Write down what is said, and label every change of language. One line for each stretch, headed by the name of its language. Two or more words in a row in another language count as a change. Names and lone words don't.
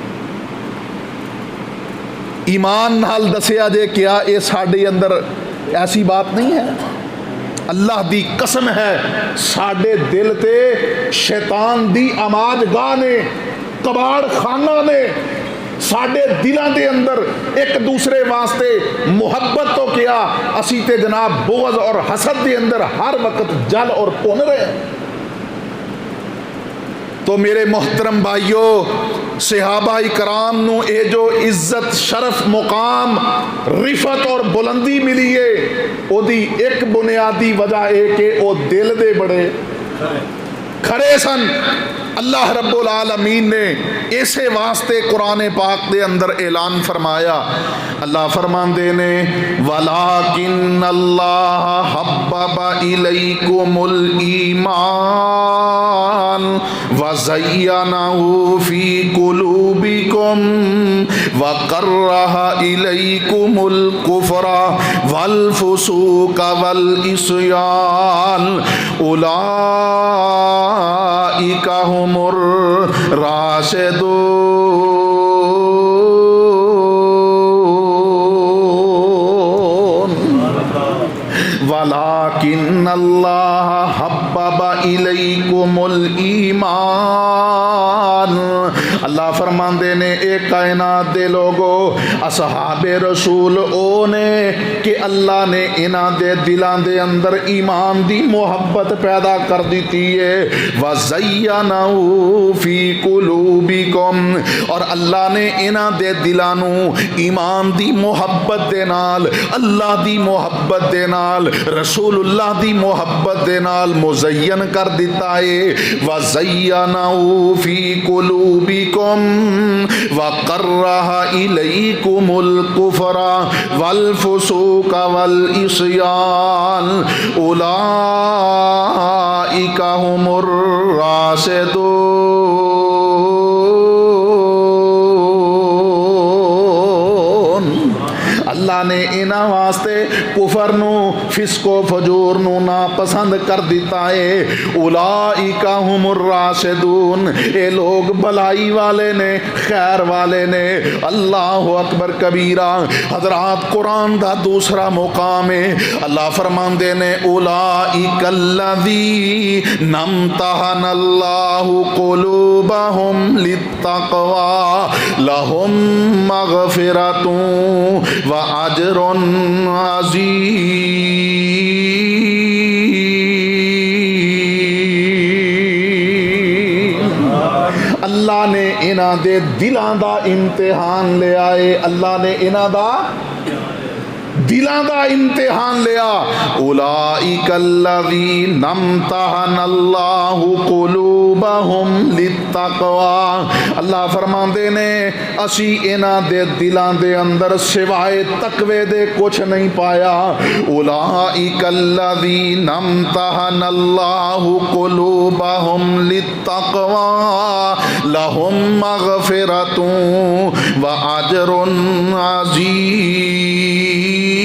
Punjabi: ایمان نال دسیا جے کیا یہ ساڈے اندر ایسی بات نہیں ہے. اللہ دی قسم ہے، ساڈے دل تے شیطان دی آماج گاہ نے، کباڑ خانہ نے، ساڈے دلوں کے اندر ایک دوسرے واسطے محبت تو کیا، اسی تے جناب
Urdu: بغض اور حسد کے اندر ہر وقت جل اور بھن رہے ہیں.
Punjabi: تو میرے محترم بھائیوں، صحابۂ کرام نوں یہ جو عزت شرف مقام رفعت اور بلندی ملی ہے، اودی ایک بنیادی وجہ ہے کہ وہ دل دے بڑے کھرے سن. اللہ رب العالمین نے اسے واسطے قرآن پاک دے اندر اعلان فرمایا. اللہ فرماندے نے
Arabic: ولكن الله حبب إليكم الإيمان و زينه في قلوبكم و كره إليكم الكفر والفسوق والعصيان أولئك هم الراشدون ولكن الله حبب إليكم الإيمان.
Punjabi: اللہ فرماندے نے ایک کائنات دے لوگو، اصحاب رسول او نے کہ اللہ نے انہاں دے دلاں دے اندر ایمان دی محبت پیدا کر دتی ہے.
Arabic: و زينه في قلوبكم,
Punjabi: اور اللہ نے انہاں دے دلاں نوں ایمان دی محبت دے نال، اللہ دی محبت دے نال، رسول اللہ دی محبت دے نال مزین کر دتا ہے.
Arabic: و زينه في قلوبكم و كره إليكم الكفر والفسوق والعصيان أولئك هم الراشدون.
Punjabi: اللہ نے انہاں واسطے کفر نو فسق و فجور نو ناپسند کر دیتا ہے.
Arabic: اولئک ہم الراشدون،
Punjabi: اے لوگ بھلائی والے نے، خیر والے نے.
Arabic: اللہ اکبر کبیرہ.
Punjabi: حضرات قرآن دا دوسرا مقام ہے. اللہ فرماندے نے
Arabic: اولئک الذین امتحن اللہ قلوبہم للتقوی لہم مغفرۃ واجر عظیم.
Punjabi: اللہ نے انہاں دے دلاں دا امتحان لیا ہے. اللہ نے انہاں دا دلاں دا امتحان لیا.
Arabic: اولئک الذین امتحن اللہ قلوبہم للتقوی.
Punjabi: اللہ فرماندے نے اسی انہاں دے دلاں دے اندر سوائے تقوی دے کچھ نہیں پایا.
Arabic: اولئک الذین امتحن اللہ قلوبہم للتقوی لہم مغفرۃ واجر عظیم.